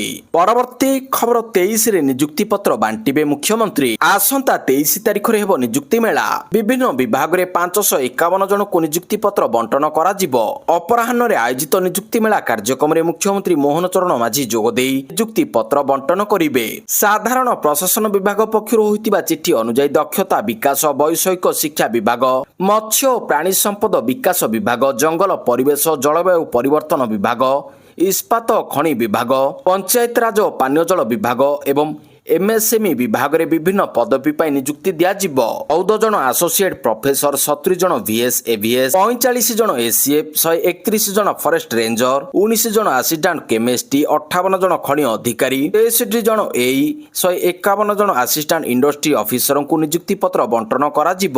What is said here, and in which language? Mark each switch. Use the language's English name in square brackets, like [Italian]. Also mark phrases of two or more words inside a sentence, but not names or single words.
[Odia] ପରବର୍ତ୍ତୀ ଖବର 23 ରେ ନିଯୁକ୍ତି ପତ୍ର ବାଣ୍ଟିବେ ମୁଖ୍ୟମନ୍ତ୍ରୀ। ଆସନ୍ତା 23 ତାରିଖ ରେ ହେବ ନିଯୁକ୍ତି ମେଳା। ବିଭିନ୍ନ ବିଭାଗ ରେ 551 ଜଣ କୁ ନିଯୁକ୍ତି ପତ୍ର ବଣ୍ଟନ କରା ଯିବ। ଅପରାହ୍ନ ରେ ଆୟୋଜିତ ନିଯୁକ୍ତି ମେଳା କାର୍ଯ୍ୟକ୍ରମ ରେ ମୁଖ୍ୟମନ୍ତ୍ରୀ ମୋହନ ଚରଣ ମାଝୀ ଯୋଗ ଦେଇ ନିଯୁକ୍ତି ପତ୍ର ବଣ୍ଟନ କରିବେ। ସାଧାରଣ ପ୍ରଶାସନ ବିଭାଗ ପକ୍ଷରୁ ହୋଇଥିବା ଚିଠି ଅନୁସାରେ ଦକ୍ଷତା ବିକାଶ ବୈଷୟିକ ଶିକ୍ଷା ବିଭାଗ, ମତ୍ସ୍ୟ ଓ ପ୍ରାଣୀ ସମ୍ପଦ ବିକାଶ ବିଭାଗ, ଜଙ୍ଗଲ ପରିବେଶ ଜଳବାୟୁ ପରିବର୍ତ୍ତନ ବିଭାଗ, ଇସ୍ପାତ ଖଣି ବିଭାଗ, ପଞ୍ଚାୟତ ରାଜ ଓ ପାନୀୟ ଜଳ ବିଭାଗ ଏବଂ ଏମଏସଏମଇ ବିଭାଗ ରେ ବିଭିନ୍ନ ପଦବୀ ପାଇଁ ନିଯୁକ୍ତି ଦିଆ ଯିବ। 14 ଜଣ [English] associate professor, [Odia] , 70 ଜଣ ଭିଏସ ଏଭିଏସ, 45 ଜଣ ଏସିଏଫ, 131 ଜଣ [English] forest ranger, [Odia] , 19 ଜଣ [English] assistant chemistry, [Odia] , 58 ଜଣ ଖଣି ଅଧିକାରୀ, 63 ଜଣ ଏଇ, 151 ଜଣ [English] assistant industry officer [Odia] କୁ ନିଯୁକ୍ତି ପତ୍ର ବଣ୍ଟନ କରା ଯିବ।